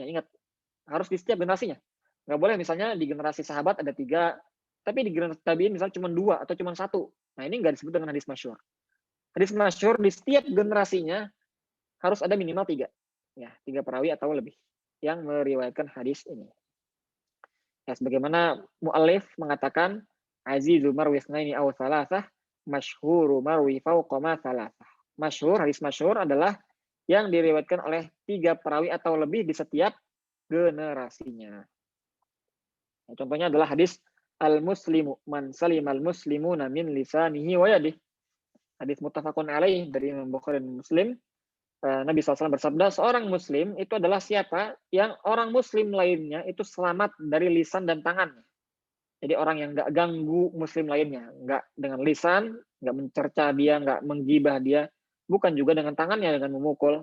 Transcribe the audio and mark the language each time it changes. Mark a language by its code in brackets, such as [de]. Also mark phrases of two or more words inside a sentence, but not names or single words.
[id] Ingat, harus di setiap generasinya. Nggak boleh misalnya di generasi sahabat ada 3, tapi di generasi tabi'in misalnya cuma 2 atau cuma 1. Nah, ini nggak disebut dengan hadis masyhur. Hadis masyhur di setiap generasinya harus ada minimal 3. Ya, 3 perawi atau lebih yang meriwayatkan hadis ini. Ya, sebagaimana mu'allif mengatakan [ar] عزيز مروي اثنين أو ثلاثة مشهور مروي فوق ما ثلاثة. [id] Masyhur, hadis masyhur adalah yang diriwayatkan oleh 3 perawi atau lebih di setiap generasinya. Ya, contohnya adalah hadis [ar] المسلم من سلم المسلمون من لسانه ويده. [id] Hadis [ar] متفق عليه [id] dari Imam Bukhari dan Muslim. Nabi SAW bersabda, seorang muslim itu adalah siapa yang orang muslim lainnya itu selamat dari lisan dan tangannya. Jadi orang yang nggak ganggu muslim lainnya, nggak dengan lisan, nggak mencerca dia, nggak menggibah dia, bukan juga dengan tangannya dengan memukul.